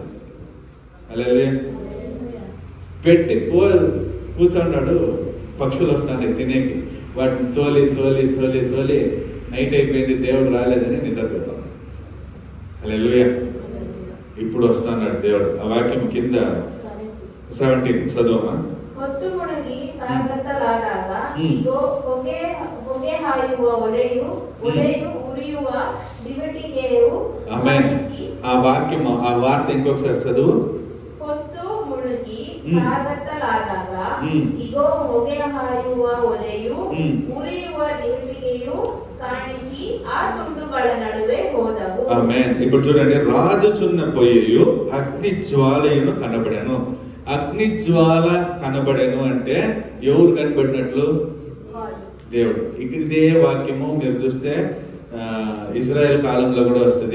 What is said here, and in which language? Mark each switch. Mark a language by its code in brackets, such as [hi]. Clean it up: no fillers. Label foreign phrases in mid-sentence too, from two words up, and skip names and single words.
[te] అలాగే పెట్టి కూర్చున్నాడు, పక్షులు వస్తాయి తినేకి, వాటిని తోలి తోలి తోలి తోలి నైట్ అయిపోయింది, దేవుడు రాలేదని నిద్రపోతాం. హల్లెలూయా. ఇప్పుడు వస్తున్నాడు దేవుడు. ఆ వాక్యం కింద 17 చదువమా. [kn] ಹೊತ್ತು ಮುಳುಗಿ ಕಾರ್ಗತ್ತಲಾದಾಗ ಇಗೋ ಹೊಗೆ ಹಾಯುವ ಒಲೆಯು ಉರಿಯುವ ದಿವಟಿಗೆಯು ಕಾಣಿಸಿ. [te] ఆ వాక్యం, ఆ వార్త ఇంకొకసారి చదువు. [kn] ಹೊತ್ತು ಮುಳುಗಿ ಕಾರ್ಗತ್ತಲಾದಾಗ ಇಗೋ ಹೊಗೆ ಹಾಯುವ ಒಲೆಯು ಉರಿಯುವ ದಿವಟಿಗೆಯು ಕಾಣಿಸಿ ಆ ತುಂಡುಗಳ ನಡುವೆ ಹೋದವು. [te] ఆమేన్. ఇప్పుడు చూడండి, రాజుచున్న పొయ్యయు అగ్ని జ్వాలయును కనబడెను. అగ్ని జ్వాల కనబడెను అంటే ఎవరు కనబడినట్లు? దేవుడు. ఇక్కడ ఇదే వాక్యము మీరు చూస్తే ఇజ్రాయెల్ కాలంలో కూడా వస్తుంది.